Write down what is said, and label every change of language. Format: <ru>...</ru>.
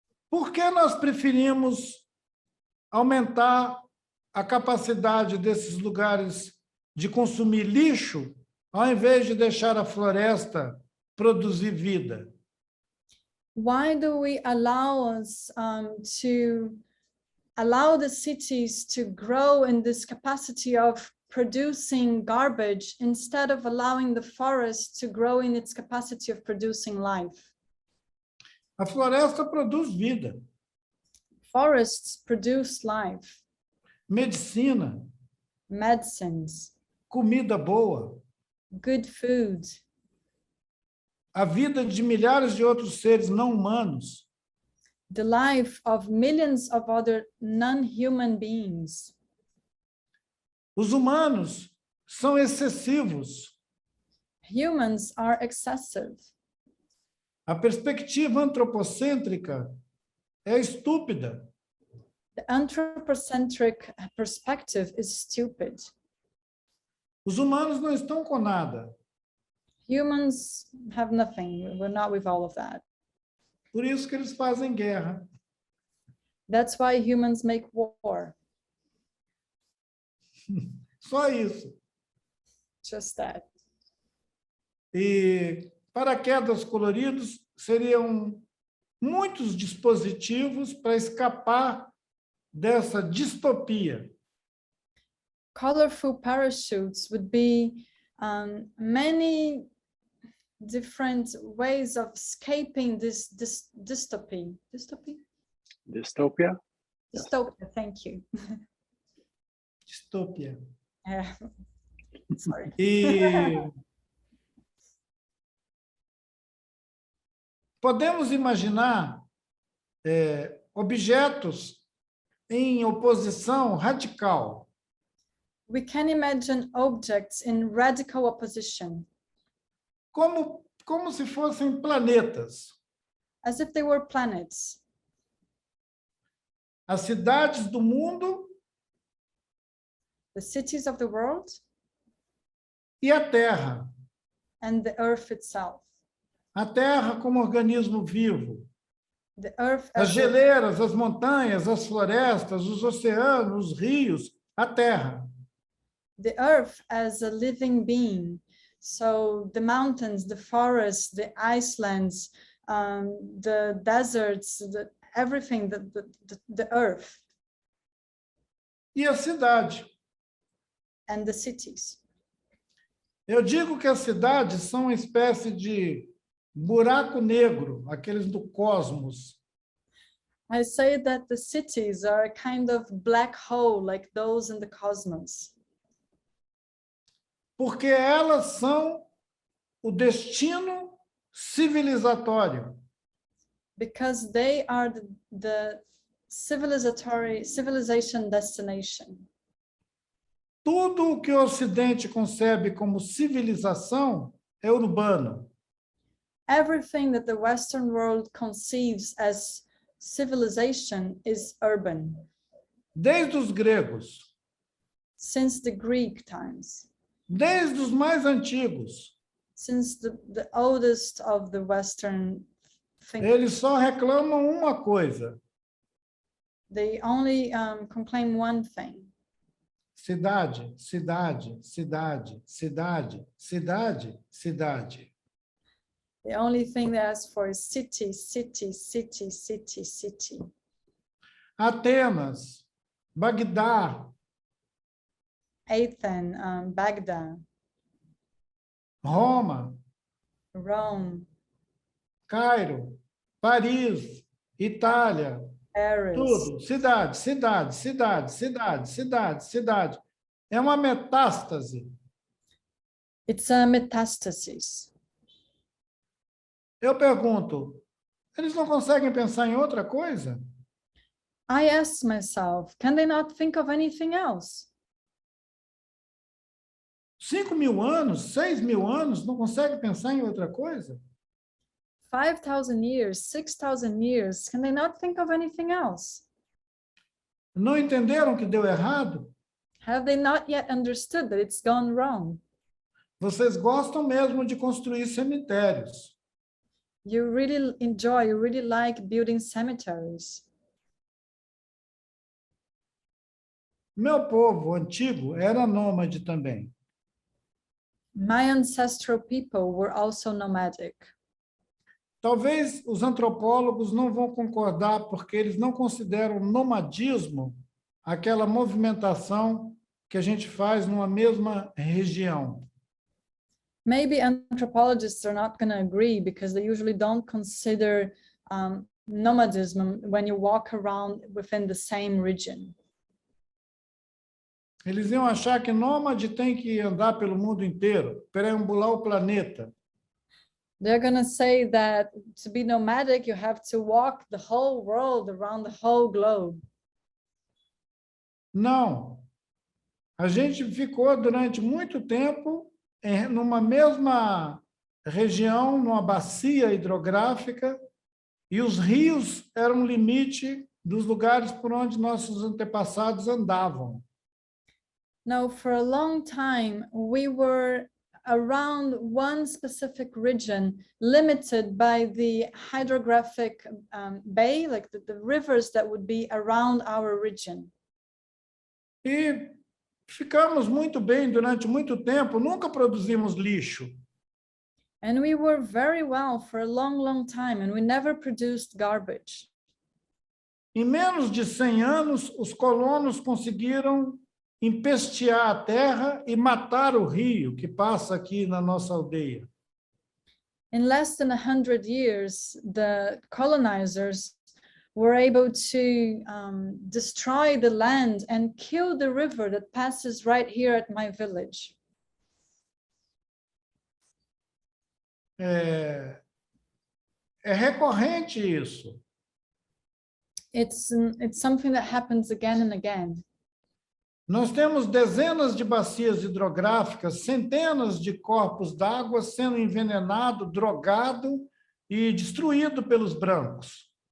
<pt>Por que nós preferimos aumentar a capacidade desses lugares de consumir lixo, ao invés de deixar a floresta produzir vida?</pt> <en>Why do we allow us to allow the cities to grow in this capacity of producing garbage instead of allowing the forest to grow in its capacity of producing life?</en> <pt>A floresta produz vida.</pt> <en>Forests produce life.</en> <pt>Medicina.</pt> <en>Medicines.</en> <pt>Comida boa.</pt> <en>Good food.</en> <pt>A vida de milhares de outros seres não humanos.</pt> <en>The life of millions of other non-human beings.</en> <pt>Os humanos são excessivos.</pt> <en>Humans are excessive.</en> <pt>A perspectiva antropocêntrica é estúpida.</pt> <en>The anthropocentric perspective is stupid.</en> <pt>Os humanos não estão com nada.</pt> <en>Humans have nothing. We're not with all of that.</en> <pt>Por isso que eles fazem guerra.</pt> <en>That's why humans make war.</en> <pt>Só isso.</pt> <en>Just that.</en> <pt>E paraquedas coloridos seriam muitos dispositivos para escapar dessa distopia.</pt> <en>Colorful parachutes would be many different ways of escaping this dystopia. Dystopia? Dystopia, thank you.</en> <pt>Distopia.</pt> <en>Yeah. Sorry.</en> <pt>E podemos imaginar objetos em oposição radical.</pt> <en>We can imagine objects in radical opposition.</en> <pt>Como se fossem planetas.</pt> <en>As if they were planets.</en> <pt>As cidades do mundo.</pt> <en>The cities of the world.</en> <pt>E a Terra.</pt> <en>And the earth itself.</en> <pt>A Terra como organismo vivo.</pt> <en>The earth</en> <pt>as geleiras, as montanhas, as florestas, os oceanos, os rios, a Terra.</pt> <en>The earth as a living being. So the mountains, the forests, the icelands, the deserts, everything, the earth.</en> <pt>E a cidade.</pt> <en>And the cities.</en> <pt>Eu digo que as cidades são uma espécie de buraco negro, aqueles do cosmos.</pt> <en>I say that the cities are a kind of black hole, like those in the cosmos.</en> <pt>Porque elas são o destino civilizatório.</pt> <en>Because they are the civilization destination.</en> <pt>Tudo o que o Ocidente concebe como civilização é urbano.</pt> <en>Everything that the Western world conceives as civilization is urban.</en> <pt>desde os gregos,</pt> <en>since the Greek times,</en> <pt>desde os mais antigos.</pt> <en>since the oldest of the Western thinkers.</en> <pt>Eles só reclamam uma coisa:</pt> <en>They only complain one thing.</en> <pt>cidade, cidade, cidade, cidade, cidade, cidade.</pt> <en>The only thing they ask for is city, city, city, city, city.</en> <pt>Atenas, Bagdá,</pt> <en>Ailton, Baghdad,</en> <pt>Roma,</pt> <en>Rome,</en> <pt>Cairo, Paris, Itália,</pt> <en>Paris.</en> <pt>tudo. Cidade, cidade, cidade, cidade, cidade, cidade. É uma metástase.</pt> <en>It's a metastasis.</en> <pt>Eu pergunto, eles não conseguem pensar em outra coisa?</pt> <en>I asked myself, can they not think of anything else?</en> <pt>5.000 anos, 6.000 anos, não consegue pensar em outra coisa?</pt> <en>5,000 years, 6,000 years, can they not think of anything else?</en> <pt>Não entenderam que deu errado?</pt> <en>Have they not yet understood that it's gone wrong?</en> <pt>Vocês gostam mesmo de construir cemitérios.</pt> <en>You really enjoy, you really like building cemeteries.</en> <pt>Meu povo antigo era nômade também.</pt> <en>My ancestral people were also nomadic.</en> <pt>Talvez os antropólogos não vão concordar porque eles não consideram nomadismo aquela movimentação que a gente faz numa mesma região.</pt> <en>Maybe anthropologists are not going to agree because they usually don't consider nomadism when you walk around within the same region.</en> <pt>Eles iam achar que nômade tem que andar pelo mundo inteiro, perambular o planeta.</pt> <en>They're going to say that to be nomadic, you have to walk the whole world around the whole globe.</en> <pt>Não. A gente ficou durante muito tempo numa mesma região, numa bacia hidrográfica, e os rios eram o limite dos lugares por onde nossos antepassados andavam.</pt> <en>Now, for a long time, we were around one specific region, limited by the hydrographic bay, like the rivers that would be around our region.</en> <pt>E ficamos muito bem durante muito tempo, nunca produzimos lixo.</pt> <en>And we were very well for a long, long time, and we never produced garbage.</en> <pt>Em menos de 100 anos, os colonos conseguiram empestear a terra e matar o rio que passa aqui na nossa aldeia.</pt> <en>In less than 100 years, the colonizers were able to destroy the land and kill the river that passes right here at my village.</en> <pt>É recorrente isso.</pt> <en>It's something that happens again and again.</en> <pt>Nós temos dezenas de bacias hidrográficas, centenas de corpos d'água sendo envenenado, drogado e destruído pelos brancos.</pt>